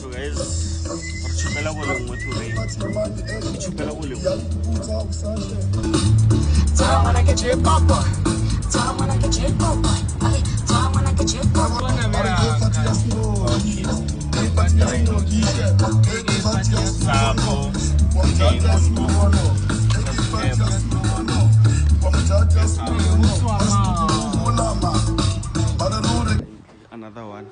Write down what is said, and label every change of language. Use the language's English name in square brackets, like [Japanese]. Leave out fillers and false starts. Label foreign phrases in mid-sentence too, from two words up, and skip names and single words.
[English] So guys, [Tswana] re tshupela boleng mo thoreng. Re tshupela boleng. [English] Wanna get your papa. Wanna get your papa. Wanna get your papa. Another one.